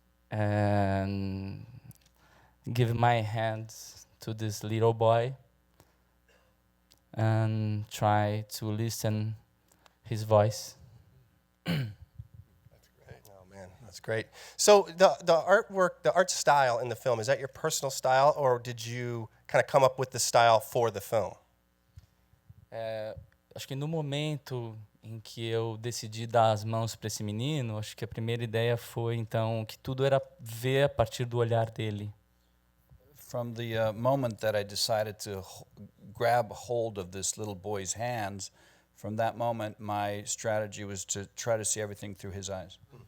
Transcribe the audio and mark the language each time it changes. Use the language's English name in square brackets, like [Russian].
[English] And give my hands to this little boy and try to listen his voice. Oh man, that's great. So the artwork, the art style in the film, is that your personal style, or did you kind of come up with the style for the film? [Portuguese] Acho que no momento em que eu decidi dar as mãos para esse menino, acho que a primeira ideia foi então que tudo era ver a partir do olhar dele. [English] From the moment that I decided to grab hold of this little boy's hands, from that moment my strategy was to try to see everything through his eyes.